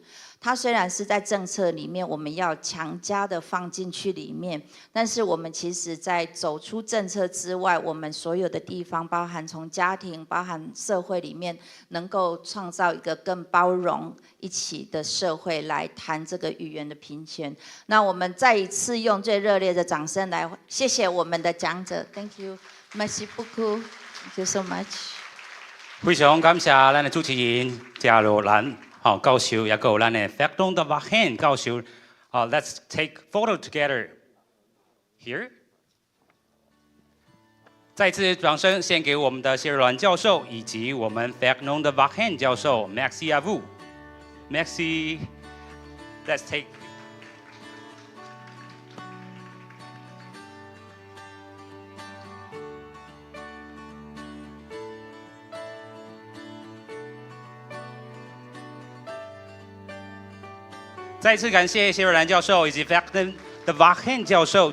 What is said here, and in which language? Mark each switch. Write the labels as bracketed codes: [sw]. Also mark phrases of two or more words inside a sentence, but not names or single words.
[zh] 它虽然是在政策里面我们要强加的放进去里面，但是我们其实在走出政策之外，我们所有的地方，包含从家庭、包含社会里面，能够创造一个更包容一起的社会来谈这个语言的平权。那我们再一次用最热烈的掌声来谢谢我们的讲者 ， [en] Thank you, [fr] merci beaucoup, [en] thank you so much。 [zh] 非常感谢咱的主持人加罗兰。教授也有咱的 Fernand de Varennes 教授。 [en] Let's take photo together here。 [zh] 再次掌声献给我们的谢瑞兰教授以及我们 Fernand de Varennes 教授。 [fr] Merci à vous。 [zh] Merci。 [en] Let's take。 [zh] 再次感谢谢瑞兰教授以及 Fernand de Varennes 教授。